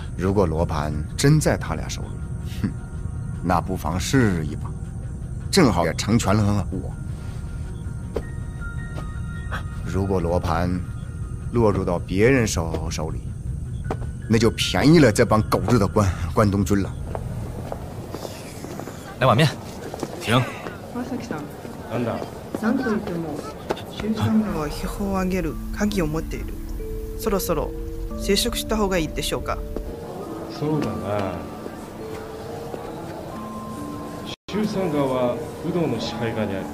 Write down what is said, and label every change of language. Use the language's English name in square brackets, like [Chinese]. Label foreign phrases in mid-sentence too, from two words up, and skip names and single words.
[Chinese] 如果罗盘真在他俩手里，那不妨试一把，正好也成全了我。如果罗盘落入到别人手里，那就便宜了这帮狗日的关东军了。来碗面。停。 [Japanese] なんだ。なんといっても周三河は秘宝をあげる鍵を持っている。そろそろ接触した方がいいでしょうか。そうだな。周三河は有働の支配下にある。